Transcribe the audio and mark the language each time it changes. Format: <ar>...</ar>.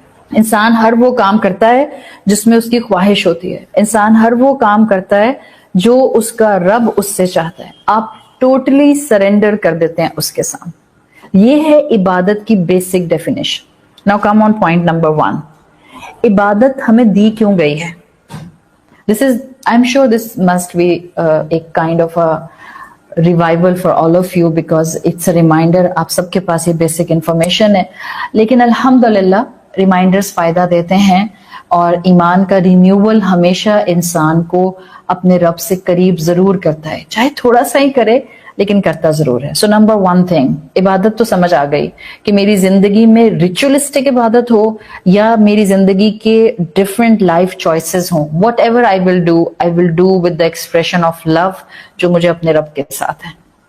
<ur>انسان ہر وہ کام کرتا ہے جس میں اس کی خواہش ہوتی ہے. انسان ہر وہ کام کرتا ہے جو اس کا رب اس سے چاہتا ہے. آپ ٹوٹلی سرنڈر کر دیتے ہیں اس کے سامنے. یہ ہے عبادت کی basic definition.</ur> <en>Now come on point number 1.</en> <ur>عبادت ہمیں دی کیوں گئی ہے؟</ur> <en>This is, I'm sure this must be a kind of a revival for all of you because it's a reminder.</en> <ur>آپ سب کے پاس یہ بیسک انفارمیشن ہے، لیکن الحمدللہ ریمائنڈرز فائدہ دیتے ہیں اور ایمان کا رینیول ہمیشہ انسان کو اپنے رب سے قریب ضرور کرتا ہے، چاہے تھوڑا سا ہی کرے لیکن کرتا ضرور ہے. سو نمبر 1 تھنگ، عبادت تو سمجھ آ گئی کہ میری زندگی میں ریچولسٹک عبادت ہو یا میری زندگی کے ڈفرینٹ لائف چوائسز ہوں،</ur> <en>whatever I will do with the expression of love</en> <ur>جو مجھے اپنے رب کے ساتھ ہے.</ur>